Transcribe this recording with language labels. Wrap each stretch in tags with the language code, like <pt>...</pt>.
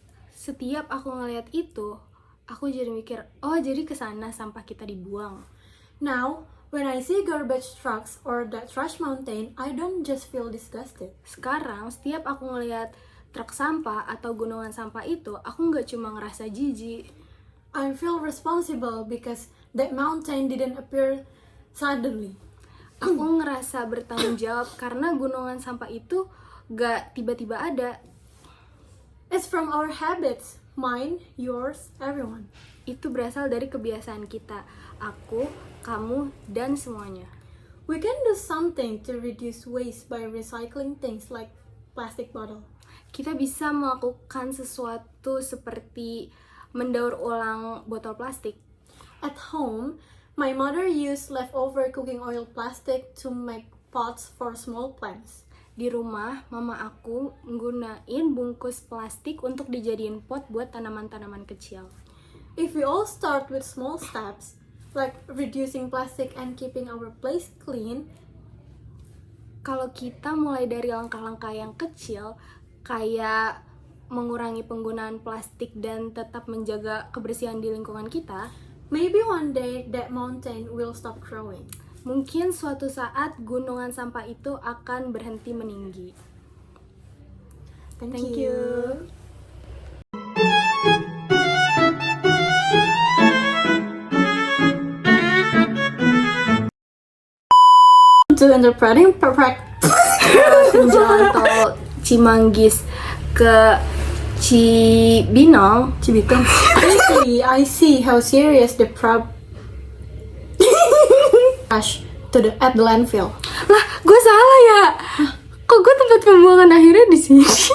<id>Setiap aku ngeliat itu, aku jadi mikir, oh jadi kesana sampah kita dibuang.</id> <en>Now, when I see garbage trucks or that trash mountain, I don't just feel disgusted.</en> <id>Sekarang, setiap aku ngeliat truk sampah atau gunungan sampah itu, aku nggak cuma ngerasa jijik.</id> <en>I feel responsible because that mountain didn't appear suddenly.</en> <id>Aku ngerasa bertanggung jawab karena gunungan sampah itu gak tiba-tiba ada.</id> <en>It's from our habits, mine, yours, everyone.</en> <id>Itu berasal dari kebiasaan kita, aku, kamu, dan semuanya.</id> <en>We can do something to reduce waste by recycling things like plastic bottle.</en> <id>Kita bisa melakukan sesuatu seperti mendaur ulang botol plastik.</id> <en>At home, my mother used leftover cooking oil plastic to make pots for small plants.</en> <id>Di rumah, mama aku nggunain bungkus plastik untuk dijadiin pot buat tanaman-tanaman kecil.</id> <en>If we all start with small steps, like reducing plastic and keeping our place clean,</en> <id>kalau kita mulai dari langkah-langkah yang kecil, kayak mengurangi penggunaan plastik dan tetap menjaga kebersihan di lingkungan kita,</id> <en>maybe one day that mountain will stop growing.</en> <id>Mungkin suatu saat gunungan sampah itu akan berhenti meninggi.</id> <en>Thank you. To interpreting</en> <id>Jalan tol Cimanggis ke Cibinong.</id> <en>Lately, I see how serious the trash at the landfill.</en> <id>Lah, gue salah ya? Kok gue tempat pembuangan akhirnya di sini?</id>